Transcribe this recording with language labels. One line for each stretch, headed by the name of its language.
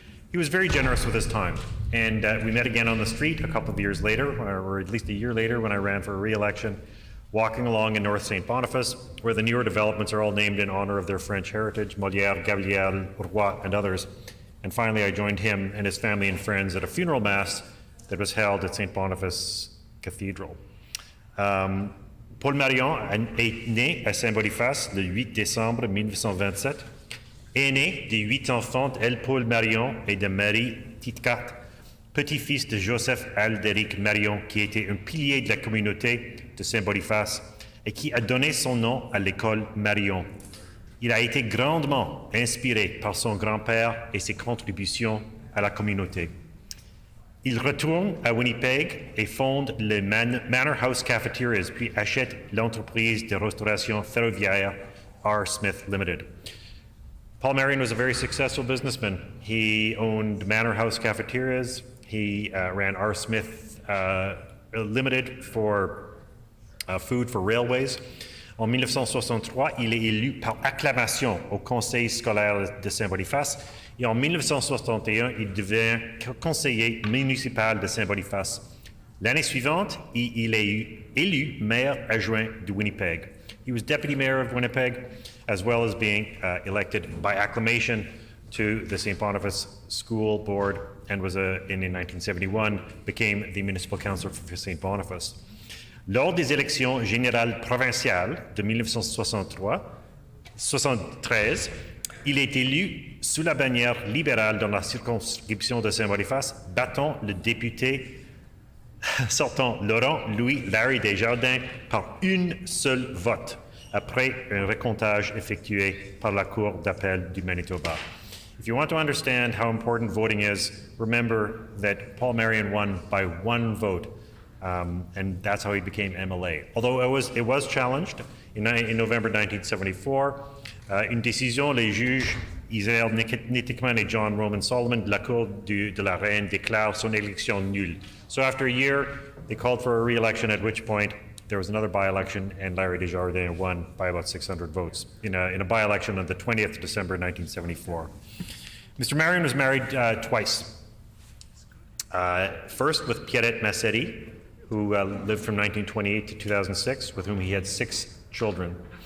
English: He was very generous with his time, and we met again on the street a couple of years later, or at least a year later, when I ran for re-election, walking along in North St. Boniface, where the newer developments are all named in honour of their French heritage, Molière, Gabriel, Roy, and others. And finally, I joined him and his family and friends at a funeral mass that was held at St. Boniface Cathedral.
French: Paul Marion est né à Saint-Boniface le 8 décembre 1927, aîné des 8 enfants d'El Paul Marion et de Marie Titkat, petit-fils de Joseph Alderic Marion, qui était un pilier de la communauté de Saint-Boniface et qui a donné son nom à l'école Marion. Il a été grandement inspiré par son grand-père et ses contributions à la communauté. Il retourne à Winnipeg et fonde le Manor House Cafeterias, puis achète l'entreprise de restauration ferroviaire R. Smith Limited.
English: Paul Marion was a very successful businessman. He owned Manor House cafeterias. He ran R. Smith Limited for food for railways.
French: En 1963, il est élu par acclamation au Conseil scolaire de Saint-Boniface et en 1961, il devient conseiller municipal de Saint-Boniface. L'année suivante, il est élu maire adjoint de Winnipeg.
English: He was deputy mayor of Winnipeg, as well as being elected by acclamation to the St. Boniface School Board, and was in 1971 became the municipal councillor for St. Boniface.
French: Lors des élections générales provinciales de 1973, il est élu sous la bannière libérale dans la circonscription de Saint-Boniface, battant le député sortant Laurent Louis Larry Desjardins par une seule vote, après un recomptage effectué par la Cour d'appel du Manitoba.
English: If you want to understand how important voting is, remember that Paul Marion won by one vote. And that's how he became MLA. Although it was challenged in November 1974,
French: une décision, les juges Israel Nittickman et John Roman Solomon de la Cour de la Reine déclarent son élection nulle.
English: So after a year, they called for a re-election, at which point there was another by-election, and Larry Desjardins won by about 600 votes in a by-election on the 20th of December 1974. Mr. Marion was married twice. First with Pierrette Massetti, who lived from 1928 to 2006, with whom he had 6 children.